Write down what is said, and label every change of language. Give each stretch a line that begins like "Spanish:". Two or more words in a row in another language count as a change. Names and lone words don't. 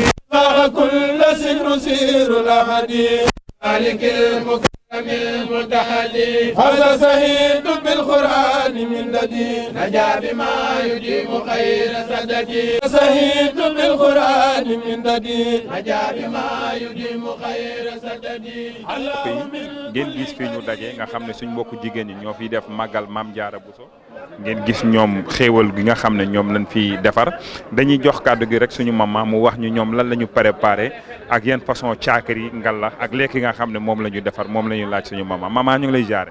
Arabic: كل سر سير الأحد مالك المكرم المتحدي فاز سعيد بالقرآن من لدي نجا بما يجيب خير سددي سعيد بالقرآن من لدي نجا بما يجيب خير سددي
Wolof: ngeen gis fii ñu daje nga xam ne suñ mbokku jigéen ñi ñoo fiy def màggal Maam Jaara Buso ngeen gis ñoom xéewal gi nga xam ne ñoom lañ fi defar dañuy jox kàddu gi rek suñu maman mu wax ñu ñoom lan la ñu préparé ak yan façon caakiri ngalax ak lekk nga xam ne moom la ñu defar moom la ñu laaj suñu maman ñu ngi lay jaare.